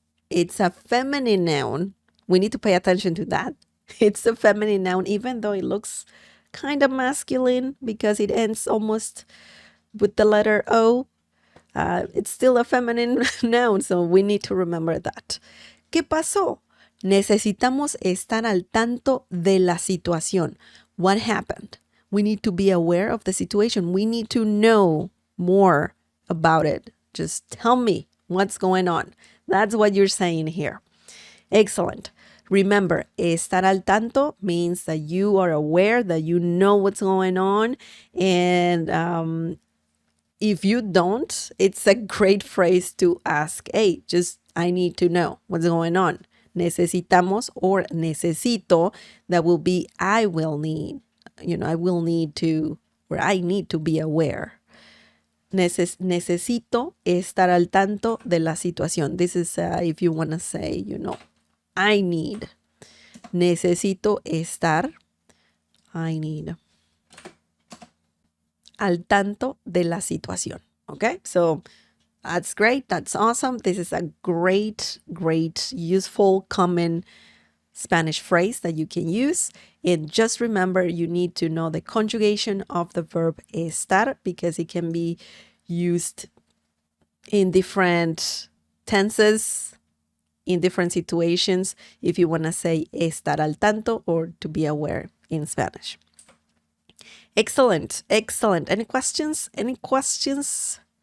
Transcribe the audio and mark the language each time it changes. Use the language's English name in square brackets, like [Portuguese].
[English] It's a feminine noun. We need to pay attention to that. It's a feminine noun, even though it looks kind of masculine because it ends almost with the letter O. It's still a feminine noun, so we need to remember that. [Spanish] ¿Qué pasó? Necesitamos estar al tanto de la situación. [English] What happened? We need to be aware of the situation. We need to know more about it. Just tell me what's going on. That's what you're saying here. Excellent. Remember, estar al tanto means that you are aware, that you know what's going on. And if you don't, it's a great phrase to ask, hey, I need to know what's going on. Necesitamos or necesito, that will be I will need. I will need to, or I need to be aware. [Spanish] Necesito estar al tanto de la situación. [English] This is if you want to say, I need. [Spanish] Necesito estar. I need. Al tanto de la situación. [English] Okay, so that's great. That's awesome. This is a great, useful, common Spanish phrase that you can use. And just remember, you need to know the conjugation of the verb estar because it can be used in different tenses, in different situations, if you want to say estar al tanto or to be aware in Spanish. Excellent, excellent. Any questions? Any questions?